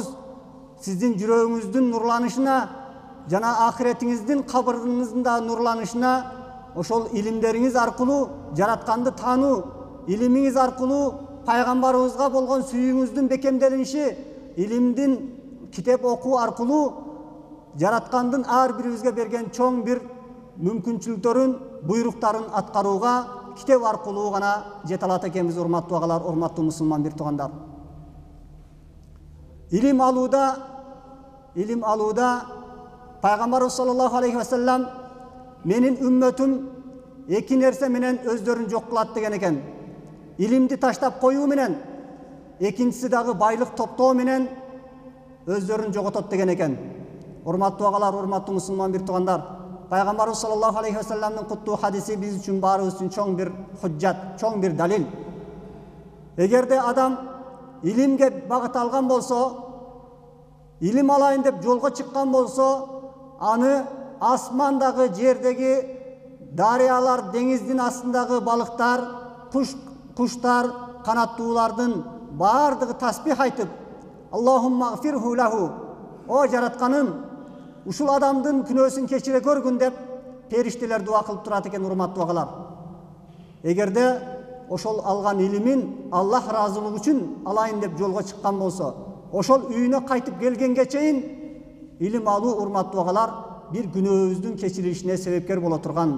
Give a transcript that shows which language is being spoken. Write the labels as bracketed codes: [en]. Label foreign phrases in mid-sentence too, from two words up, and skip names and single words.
[ky] сиздин жүрөгүңүздүн нурланышына жана акыретиңиздин, кабырыңыздын да нурланышына ошол илимдериңиз аркылуу жаратканды таануу, илимиңиз аркылуу пайгамбарыбызга болгон сүйүүңүздүн бекемделиши, илимдин китеп окуу аркылуу жараткандын ар бирибизге берген чоң бир мүмкүнчүлүктөрүн, буйруктарын аткарууга китеп аркылуу гана жете алат экенбиз, урматтуу агалар, урматтуу мусулман бир туугандар. Илим алууда Пайгамбарыбыз [ar] صلى الله عليه وسلم [ky] менин үммөтүм эки нерсе менен өздөрүн жок кылат деген экен. Илимди таштап коюу менен, экинчиси дагы байлык топтоо менен өздөрүн жоготот деген экен. Урматтуу агалар, урматтуу мусулман бир туугандар, Пайгамбарыбыз [ar] صلى الله عليه وسلم [ky] куттуу хадиси биз үчүн, баарыбыз үчүн чоң бир худжат, чоң бир далил. Эгерде адам илимге багыт алган болсо, илим алайын деп жолго чыккан болсо, аны асмандагы, жердеги, дарыялар, деңиздин астындагы балыктар, куштар, канаттуулардын баардыгы таспих айтып, [ar] اللهم اغفره له, [ky] о жаратканым, ушул адамдын күнөөсүн кечире көргүн деп периштелер дуа кылып турат экен, урматтуу агалар. Эгерде ошол алган илимин Аллах ыраазылыгы үчүн алайын деп жолго чыккан болсо, ошол үйүнө кайтып келгенге чейин илим алуу, урматтуу агалар, бир күнөөбүздүн кечирилишине себепкер боло турган.